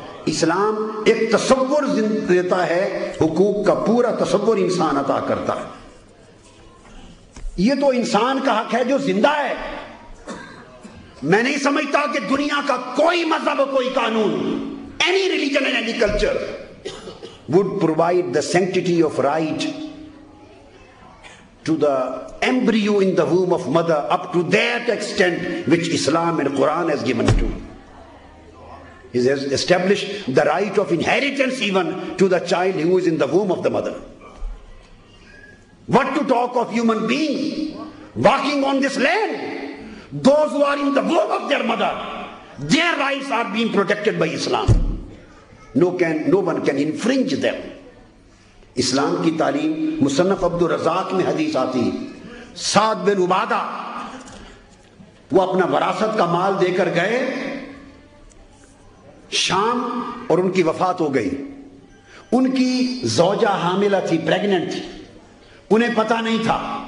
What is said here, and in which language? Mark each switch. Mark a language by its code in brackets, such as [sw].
[ur] اسلام ایک تصور دیتا ہے، حقوق کا پورا تصور انسان عطا کرتا ہے۔ یہ تو انسان کا حق ہے جو زندہ ہے۔ میں نہیں سمجھتا کہ دنیا کا کوئی مذہب کوئی قانون، [en] any religion and any culture would provide the sanctity of right to the embryo in the womb of mother up to that extent which Islam and Quran has given to. He has established the right of inheritance even to the child who is in the womb of the mother. What to talk of human beings walking on this land? Those who are in the womb of their mother, their rights are being protected by Islam. No one can infringe them. [ur] اسلام کی تعلیم مصنف عبد الرزاق میں حدیث آتی ہے، سعد بن عبادہ وہ اپنا وراثت کا مال دے کر گئے شام اور ان کی وفات ہو گئی. ان کی زوجہ حاملہ تھی، پریگننٹ تھی، انہیں پتہ نہیں تھا.